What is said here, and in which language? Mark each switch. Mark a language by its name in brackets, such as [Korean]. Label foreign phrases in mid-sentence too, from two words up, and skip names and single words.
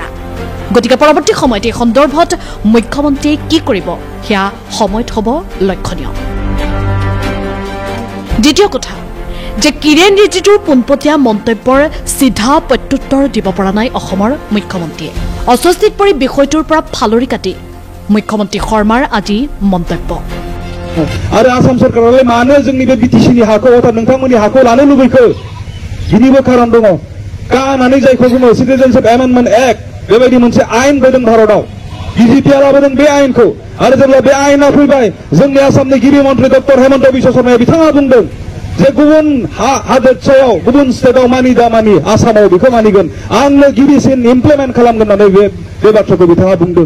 [Assamese] গতিকে পৰৱৰ্তী সময়ত এই সন্দৰ্ভত মুখ্যমন্ত্ৰীয়ে কি কৰিব সেয়া সময়ত হ'ব লক্ষণীয়। দ্বিতীয় কথা যে কিৰেণ ৰিজিজুৰ পোনপটীয়া মন্তব্যৰ চিধা প্ৰত্যুত্তৰ দিব পৰা নাই অসমৰ মুখ্যমন্ত্ৰীয়ে। অস্বস্তিত পৰি বিষয়টোৰ পৰা ফালৰি কাটি মুখ্যমন্ত্ৰী শৰ্মাৰ আজি মন্তব্য। [Bodo] आरो आसाम सरकारालाय मानो जोंनि बे BTC-नि हाखौ अर्थात नोंथांमोननि हाखौ लानो लुबैखो? बिनिबो खारन दङ। का होननानै जायखौ बुङो सिटिजेनशिप एमेन्डमेन्ट एक्ट, बेबायदि मोनसे आयेन फैदों भारताव। BJP-आ लाबोदों बे आयेनखौ। आरो जेब्ला बे आयेना फैबाय, जोंनि आसामनि गिबि मन्त्रि डक्टर हेमन्त बिश्व शर्माया बिथाङा बुंदों जे गुबुन हादोरसायाव गुबुन स्टेटआव मानि दा मानि आसामाव बेखौ मानिगोन, आंनो गिबिसिन इमप्लिमेन्ट खालामगोन होननानै बे बाथ्राखौ बिथाङा बुंदों।